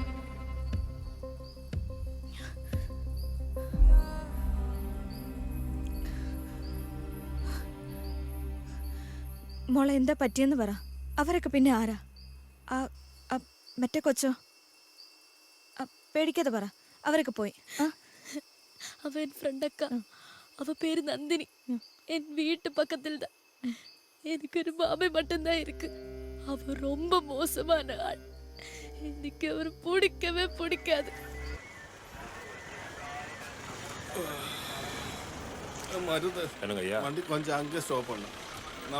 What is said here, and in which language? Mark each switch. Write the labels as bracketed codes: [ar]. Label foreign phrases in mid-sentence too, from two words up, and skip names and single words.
[ml] മോളെ എന്താ പറ്റിയെന്ന് പറ. അവരൊക്കെ പിന്നെ ആരാ? മറ്റേ കൊച്ചോ? പേടിക്കാതെ പറ. അവരൊക്കെ പോയി. [ta] அவ என் ஃப்ரெண்ட் அக்கா. அவ பேரு நந்தினி. என் வீட்டு பக்கத்தில் தான். எனக்கு ஒரு மாமை மட்டும்தான் இருக்கு. அவ ரொம்ப மோசமான ஆள். எனக்கு அவர் பிடிக்கவே பிடிக்காது. வண்டி கொஞ்சம் அங்கே ஸ்டாப் பண்ண.